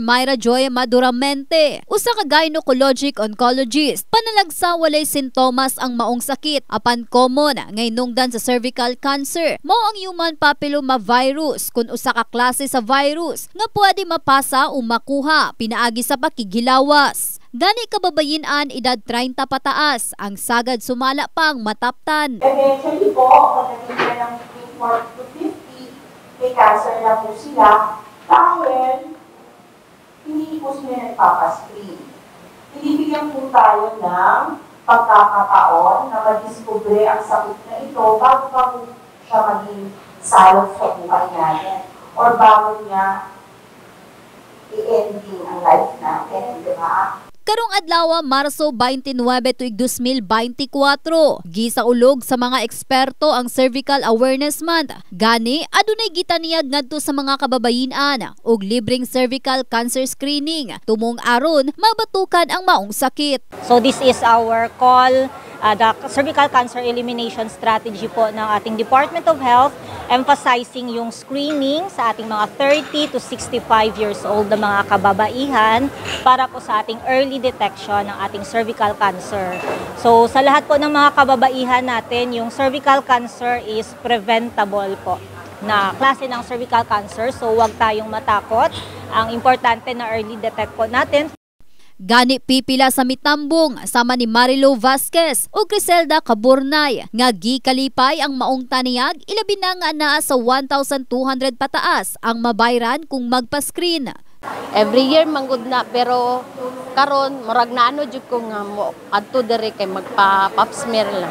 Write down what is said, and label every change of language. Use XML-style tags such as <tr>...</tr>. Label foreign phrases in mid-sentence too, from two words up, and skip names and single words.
<ceb>Myra Joy Maduramente, usa ka</ceb> <en>gynecologic oncologist,</en> <ceb>panalagsa walay sintomas ang maong sakit apan common nga hinungdan sa</ceb> <en>cervical cancer</en> <ceb>mao ang</ceb> <en>human papilloma virus</en> <ceb>kun usa ka klase sa virus nga pwede mapasa o makuha pinaagi sa pakigilawas. Gani kababayen-an edad 30 pataas ang sagad sumala pang mataptan.</ceb> <tl>Eventually po, pagdating na ng 40 to 50, may cancer na po sila dahil hindi po sila nagpapascreen. Binibigyan po tayo ng pagkakataon na madiskubre ang sakit na ito bago pa po siya maging salot sa buhay natin or bago niya i-ending ang life natin, di ba?</tl> <ceb>Karong adlaw Marso 29 tuig 2024, gisaulog sa mga eksperto ang Cervical Awareness Month. Gani adunay gitaniyag ngadto sa mga kababayen-an og libreng</ceb> <en>cervical cancer screening</en> <ceb>tumong aron mabatukan ang maong sakit.</ceb> <en>So this is our call, the cervical cancer elimination strategy</en> <tl>po ng ating Department of Health, emphasizing yung screening sa ating mga</tl> <en>30 to 65 years old</en> <tl>na mga kababaihan para po sa ating</tl> <en>early detection</en> <tl>ng ating</tl> <en>cervical cancer.</en> <tl>So sa lahat po ng mga kababaihan natin, yung</tl> <en>cervical cancer is preventable</en> <tl>po na klase ng</tl> <en>cervical cancer.</en> <tl>So huwag tayong matakot. Ang importante na</tl> <en>early detect</en> <tl>po natin.</tl> <ceb>Gani pipila sa mitambong sama ni Marilo Vasquez o Criselda Caburnay nga gikalipay ang maong taniyag ilabi na nga naa sa 1,200 pataas ang mabayran kung magpa-screen.</ceb> <en>Every year</en> <ceb>manggod na pero karon murag na ano jud ko nga mo adto diri kay magpa-</ceb> <en>pap smear</en> <ceb>lang.</ceb>